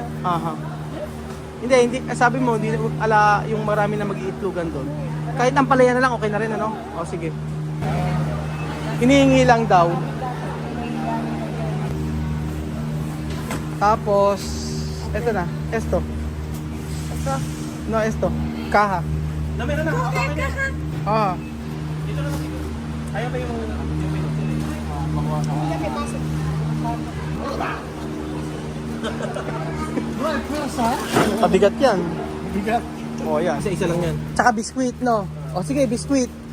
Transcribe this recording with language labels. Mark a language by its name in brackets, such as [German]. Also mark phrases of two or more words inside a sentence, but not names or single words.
[Filipino] Aha. Hindi. Sabi mo, hindi yung marami na mag-iitlogan doon. Kahit ampalaya na lang, okay na rin, O, sige. Hinihingi lang daw. Tapos, eto na. Esto. [Spanish] No, esto. [Filipino] Kaha. Meron na. Dito na siguro. Ayaw ba yung Pabigat yan. Bigat. O yan. Isa lang yan. Tsaka biskuit, no? O sige, biskuit.